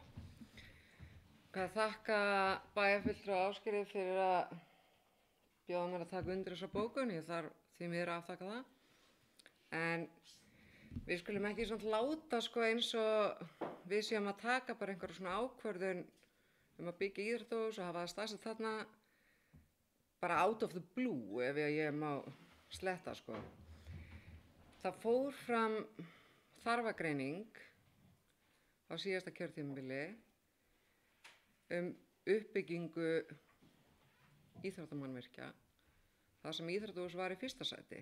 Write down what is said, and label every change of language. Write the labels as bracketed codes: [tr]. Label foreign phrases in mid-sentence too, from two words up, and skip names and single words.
[is] Ég þakka bæjarfulltrúa Ásgerði fyrir að bjóða mér að taka undir þessa bókun. Ég þarf því miður að afþakka það. En við skulum ekki svona láta eins og við séum að taka bara einhverja svona ákvörðun að byggja íþróttahús og hafa það staðsett þarna bara [en] out of the blue [is] ef ég má sletta Það fór fram þarfagreining á síðasta kjörtímabili uppbyggingu íþróttamannvirkja þar sem íþróttahús var í fyrsta sæti.